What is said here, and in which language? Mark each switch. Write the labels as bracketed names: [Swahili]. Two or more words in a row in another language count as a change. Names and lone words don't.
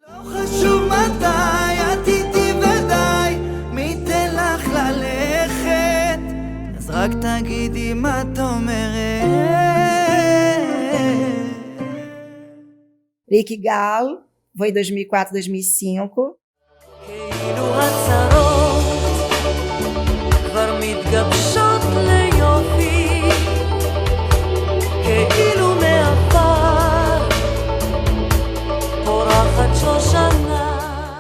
[Hebrew] רק תגידי מה את אומרת. [Portuguese] Rick Gal, foi em 2004, 2005. [Hebrew] כאילו הצרות כבר מתגבשות ליופי, כאילו מעבר פורחת שושנה.